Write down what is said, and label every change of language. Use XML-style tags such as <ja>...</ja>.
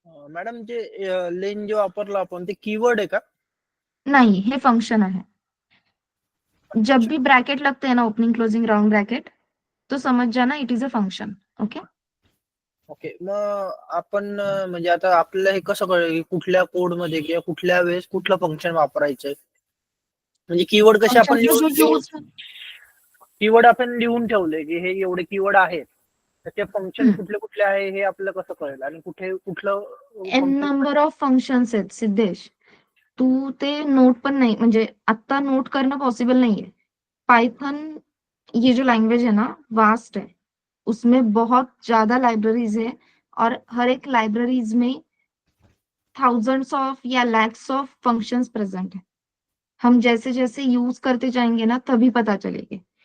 <mr>Madam जे लेन जे वापरलं आपण ते कीवर्ड आहे का?</mr> <hi>नहीं, हे फंक्शन है। जब भी ब्रैकेट लगते हैं ना, ओपनिंग क्लोजिंग राउंड ब्रैकेट, तो समझ जाना</hi> <en>It is a function. Okay,</en> <mr>okay, मग आपण म्हणजे आता आपल्याला हे कसं कळेल की कुठल्या कोड मध्ये किंवा कुठल्या वेळेस कुठलं फंक्शन वापरायचंय? म्हणजे कीवर्ड कसे आपण</mr> <en>function जो use</en> <mr>कीवर्ड आपण लिहून ठेवले की हे एवढे कीवर्ड आहेत, तर ते फंक्शन हम्म, कुठले कुठले आहे हे आपल्याला कसं कळेल आणि कुठे कुठलं</mr> <en>एन फंक्शन?</en> <mr>Number of functions आहेत सिद्धेश, तू ते नोट पण नाही, म्हणजे आता नोट करणं पॉसिबल</mr> <hi>नहीं है। पाइथन ये जो लैंग्वेज है ना, वास्ट है, उसमें बहुत ज्यादा लाइब्रेरीज है और हर एक लाइब्रेरीज में थाउजेंड्स ऑफ या लैक्स ऑफ फंक्शंस प्रेजेंट है। हम जैसे जैसे यूज करते जाएंगे ना तभी पता चलेंगे।</hi>